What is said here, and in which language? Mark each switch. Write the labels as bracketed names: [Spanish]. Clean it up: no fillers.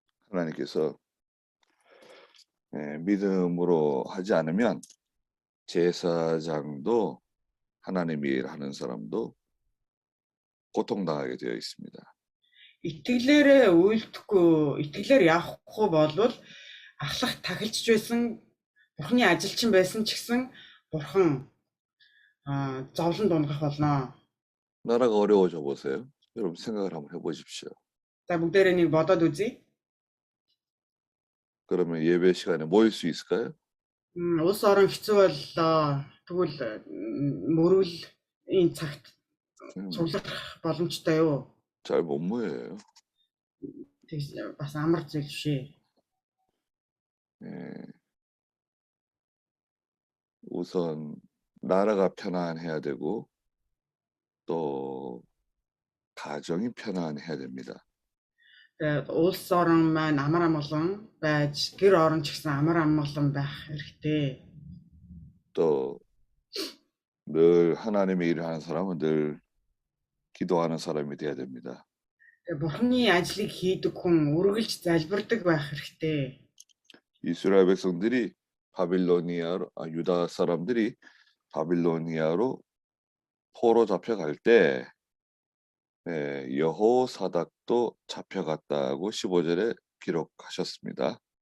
[Korean] 하나님께서 믿음으로 하지 않으면 제사장도 하나님의 일 하는 사람도 고통당하게 되어 있습니다. [Mongolian] Итгэлээрээ үйлдэхгүй, итгэлээр явахгүй болвол ахлах тахилчж байсан бурхны ажилчин байсан ч гэсэн бурхан зовлон дунгах болно. [Korean] 나라가 어려워져 보세요. 여러분 생각을 한번 해보십시오. [Mongolian] За бүгдээрээ нэг бодоод үзье. [Korean] 그러면 예배 시간에 모일 수 있을까요? [Mongolian] Улс орон хэцүү боллоо. Тэгвэл мөрөлийн цагт цуглах боломжтой юу? [Korean] 잘 못 모여요. [Mongolian] Тэг бас амар зүйл шээ. [Korean] 우선 나라가 편안해야 되고 또 가정이 편안해야 됩니다. [Mongolian] Тэгээд улс орон маань амар амгалан байж гэр орон ч гэсэн амар амгалан байх хэрэгтэй. [Korean] 또 늘 하나님의 일을 하는 사람은 늘 기도하는 사람이 돼야 됩니다. [Mongolian] Тэгээд бурхны ажлыг хийдэг хүн үргэлж залбирдаг байх хэрэгтэй. [Korean] 이스라엘 백성들이 유다 사람들이 바빌로니아로 포로 잡혀갈 때 여호사닥도 잡혀갔다고 15절에 기록하셨습니다.